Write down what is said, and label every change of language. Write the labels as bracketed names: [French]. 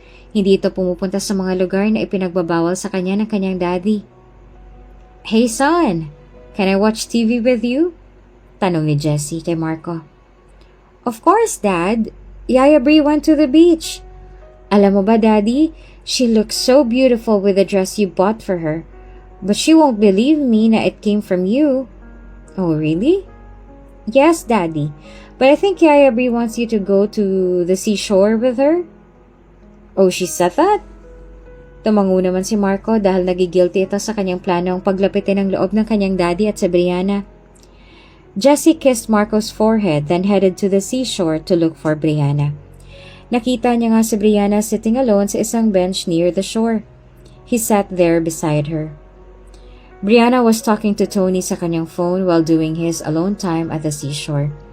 [Filipino] Hindi ito pumupunta sa mga lugar na ipinagbabawal sa kanya ng kanyang daddy. [English] "Hey son, can I watch TV with you?" [Filipino] Tanong ni Jessie kay Marco. [English] "Of course, Dad. Yaya Bri went to the beach." [Filipino] "Alam mo ba, Daddy, [English] she looks so beautiful with the dress you bought for her. But she won't believe me na it came from you." "Oh, really?" "Yes, Daddy. But I think Yaya Bri wants you to go to the seashore with her." "Oh, she said that?" [Filipino] Tumango naman si Marco dahil nagigilty ito sa kanyang planong paglapitin ang loob ng kanyang daddy at sa Brianna. [English] Jessie kissed Marco's forehead then headed to the seashore to look for Brianna. [Filipino] Nakita niya nga si Brianna [English] sitting alone [Filipino] sa isang bench [English] near the shore. He sat there beside her. Brianna was talking to Tony sa kanyang phone while doing his alone time at the seashore.